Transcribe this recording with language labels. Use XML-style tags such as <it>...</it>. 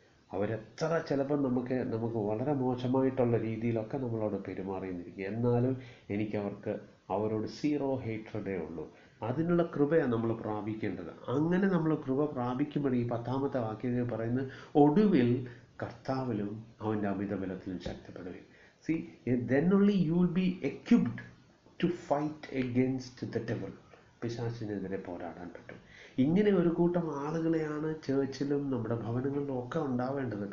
<ml>അവരെത്ര ചിലപ്പോൾ നമുക്ക് വളരെ മോശമായിട്ടുള്ള രീതിയിലൊക്കെ നമ്മളോട് പെരുമാറിയിരിക്കും, എന്നാലും എനിക്ക് അവരോട് 0 ഹേറ്റ്രഡേ ഉള്ളൂ. അതിനുള്ള കൃപയാണ് നമ്മൾ പ്രാപിക്കേണ്ടത്. അങ്ങനെ നമ്മൾ കൃപ പ്രാപിക്കുമ്പോൾ ഈ 10ാമത്തെ വാക്യത്തിൽ പറയുന്നത്, ഒടുവിൽ കർത്താവിലും അവൻ്റെ അമിതബലത്തിലും ശക്തിപ്പെടുകയും.</ml> <en>See, then only you will be equipped to fight against the devil.</en> <ml>പിശാചിനെതിരെ പോരാടാൻ പറ്റും. ഇങ്ങനെ ഒരു കൂട്ടം ആളുകളെയാണ് ചേർച്ചിലും നമ്മുടെ ഭവനങ്ങളിലും ഒക്കെ ഉണ്ടാവേണ്ടത്.</ml>